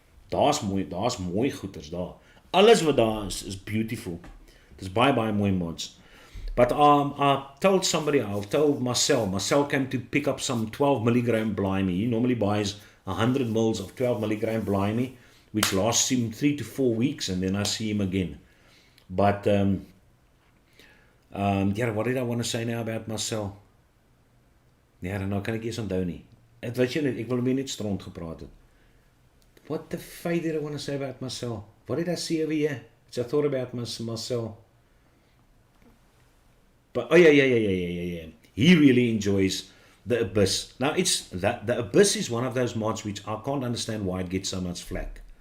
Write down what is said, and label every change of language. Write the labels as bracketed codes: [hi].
[af] Daar's mooi goeders daar. Alles wat daar is beautiful. Dis baie mooi mods. [en] But I told somebody, I told Marcel came to pick up some 12 milligram blimey. He normally buys 100 mils of 12 milligram blimey, which lasts him 3 to 4 weeks, and then I see him again. But, yeah, what did I want to say now about Marcel? [af] Ja, nou kan ek eers onthou nie. Weet jy net, ek wil net stront gepraat het. [en] What the fuck did I want to say about Marcel? What did I see over here? Which I thought about Marcel. But, oh yeah. He really enjoys the Abyss. Now, the Abyss is one of those mods which I can't understand why it gets so much flack.